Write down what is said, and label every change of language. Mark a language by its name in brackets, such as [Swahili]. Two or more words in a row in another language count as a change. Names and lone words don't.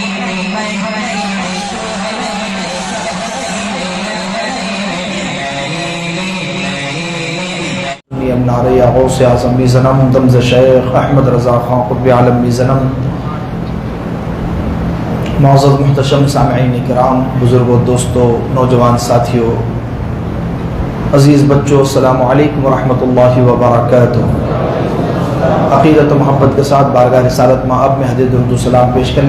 [Persian] نعرہ غوث اعظم میزنم دمز شیخ احمد رضا خان قطب عالم میزنم. [Urdu] معزز محتشم سامعین کرام، بزرگوں، دوستوں، نوجوان ساتھیوں، عزیز بچوں، [Arabic] السلام علیکم ورحمۃ اللہ وبرکاتہ. [Urdu] عقیدت و محبت کے ساتھ بارگاہ رسالت مآب میں حدیث درود و سلام پیش کر لیں.